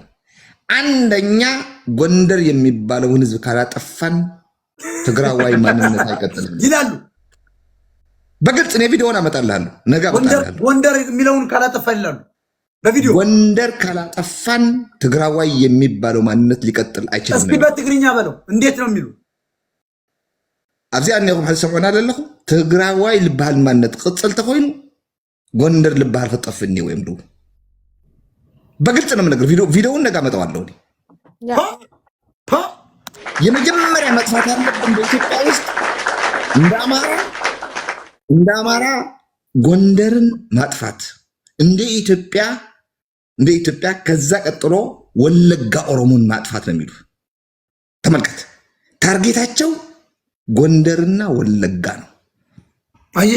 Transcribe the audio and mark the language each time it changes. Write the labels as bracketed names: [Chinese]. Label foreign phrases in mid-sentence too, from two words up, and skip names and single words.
[Amharic] አንደኛ ጎንደር የሚባለውን ህዝብ ካላጠፋን ትግራዋይ ማንነት አይቀጥልም ይላሉ በግልጽ። እኔ ቪዲዮውን አመጣልሃለሁ፣ ነጋ እመጣልሃለሁ። ጎንደር የሚለውን ካላጠፋን ይላሉ በቪዲዮ። ጎንደር ካላጠፋን ትግራዋይ የሚባለው ማንነት ሊቀጥል አይችልም። እስኪ በትግርኛ በለው እንዴት ነው የሚሉ [Tigrinya] ኣብዚ ኣንኹም ሕዚ ሰምዑና ኣለኹም። ትግራዋይ ልበሃል ማንነት ቅፅል ተኮይኑ ጎንደር ልበሃል ክጠፍኒ ወይም ዱ [Amharic] በግልጽ ነው የምነግርህ። ቪዲዮውን ነጋ መጣዋለሁ። የመጀመሪያ መጥፋት ያለብን በኢትዮጵያ ውስጥ እንደ አማራ ጎንደርን ማጥፋት፣ እንደ ኢትዮጵያ ከዛ ቀጥሎ ወለጋ ኦሮሞን ማጥፋት ነው የሚሉ። ተመልከት፣ ታርጌታቸው ጎንደርና ወለጋ ነው። አየሽ